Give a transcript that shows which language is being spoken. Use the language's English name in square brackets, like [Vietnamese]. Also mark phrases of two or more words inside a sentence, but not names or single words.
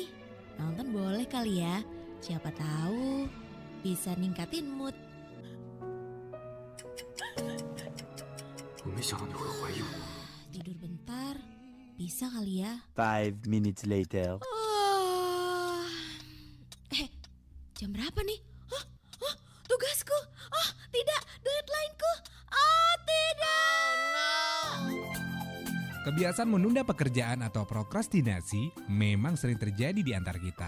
[Indonesian] Nonton boleh kali ya. Siapa tahu bisa ningkatin mood. [Chinese] 我没想到你会怀孕。 [Indonesian] Tidur bentar, bisa kali ya. [English] 5 minutes later. [Indonesian] Jam berapa nih? Tugasku. Tidak, deadline-ku. Tidak. Kebiasaan menunda pekerjaan atau prokrastinasi memang sering terjadi di antara kita.